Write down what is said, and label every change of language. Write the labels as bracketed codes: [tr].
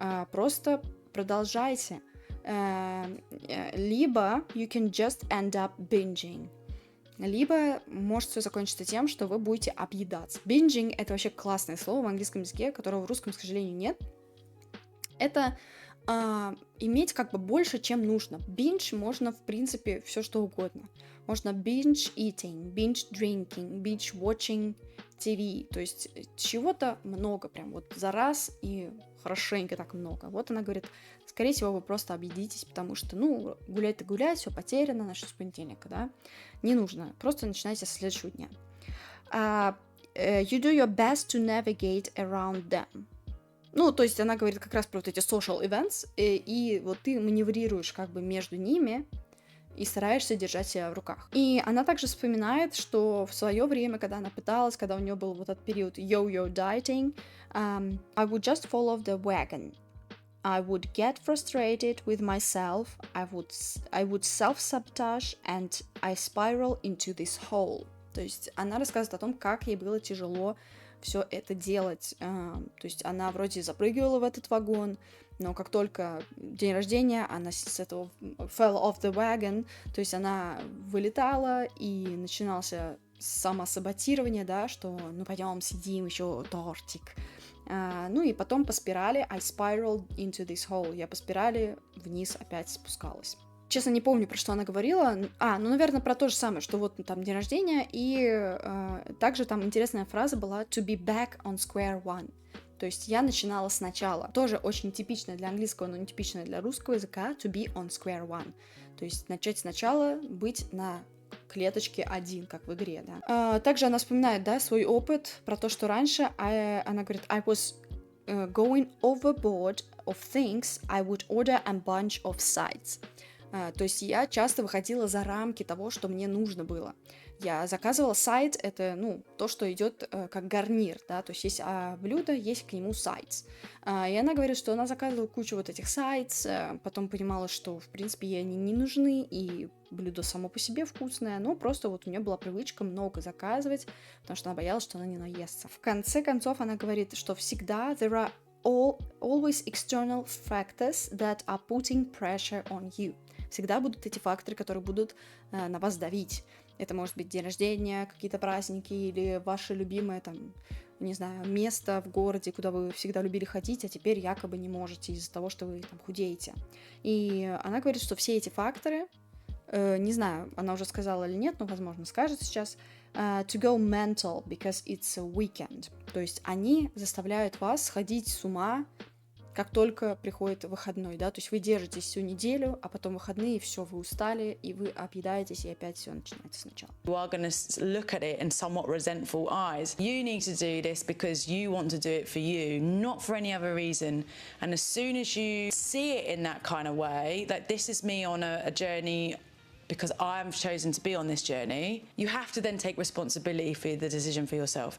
[ru] Просто продолжайте. Либо [en] you can just end up binging, [ru] либо может все закончиться тем, что вы будете объедаться. Binging — это вообще классное слово в английском языке, которого в русском, к сожалению, нет. Это иметь как бы больше, чем нужно. Binge можно, в принципе, все что угодно. Можно [en] binge eating, binge drinking, binge watching TV. [ru] То есть чего-то много, прям вот за раз и хорошенько так много. Вот она говорит, скорее всего, вы просто объедитесь, потому что, ну, гулять-то гулять, все потеряно, начнем с понедельника, да. Не нужно, просто начинайте со следующего дня. [en] You do your best to navigate around them. [ru] Ну, то есть она говорит как раз про вот эти [en] social events, [ru] и вот ты маневрируешь как бы между ними и стараешься держать себя в руках. И она также вспоминает, что в свое время, когда она пыталась, когда у нее был вот этот период yo-yo dieting, [en] I would just fall off the wagon. I would get frustrated with myself, I would self-sabotage, and I spiral into this hole. [ru] То есть она рассказывает о том, как ей было тяжело все это делать. То есть она вроде запрыгивала в этот вагон, но как только день рождения, она с этого [en] fell off the wagon, [ru] то есть она вылетала, и начинался самосаботирование, да, что ну пойдем съедим еще тортик. Ну и потом по спирали [en] I spiraled into this hole. [ru] Я по спирали вниз опять спускалась. Честно, не помню, про что она говорила. Ну, наверное, про то же самое, что вот там день рождения, и также там интересная фраза была [en] to be back on square one. [ru] То есть я начинала сначала. Тоже очень типичная для английского, но не типичная для русского языка [en] to be on square one. [ru] То есть начать сначала, быть на клеточке 1, как в игре, да. Также она вспоминает, да, свой опыт про то, что раньше она говорит, [en] I was going overboard of things, I would order a bunch of sides. [ru] То есть я часто выходила за рамки того, что мне нужно было. Я заказывала сайд, это, ну, то, что идет как гарнир, да, то есть есть блюдо, есть к нему sides. И она говорит, что она заказывала кучу вот этих sides, потом понимала, что, в принципе, ей они не нужны, и блюдо само по себе вкусное, но просто вот у нее была привычка много заказывать, потому что она боялась, что она не наестся. В конце концов, она говорит, что всегда [en] there are always external factors that are putting pressure on you. [ru] Всегда будут эти факторы, которые будут на вас давить. Это может быть день рождения, какие-то праздники или ваше любимое, там, не знаю, место в городе, куда вы всегда любили ходить, а теперь якобы не можете из-за того, что вы там худеете. И она говорит, что все эти факторы, не знаю, она уже сказала или нет, но, возможно, скажет сейчас, [en] to go mental because it's a weekend. [ru] То есть они заставляют вас сходить с ума, как только приходит выходной, да, то есть вы держитесь всю неделю, а потом выходные, и все, вы устали, и вы объедаетесь, и опять все начинается сначала. [en] You are going to look at it in somewhat resentful eyes. You need to do this because you want to do it for you, not for any other reason. And as soon as you see it in that kind of way, like this is me on a journey because I've chosen to be on this journey, you have to then take responsibility for the decision for yourself.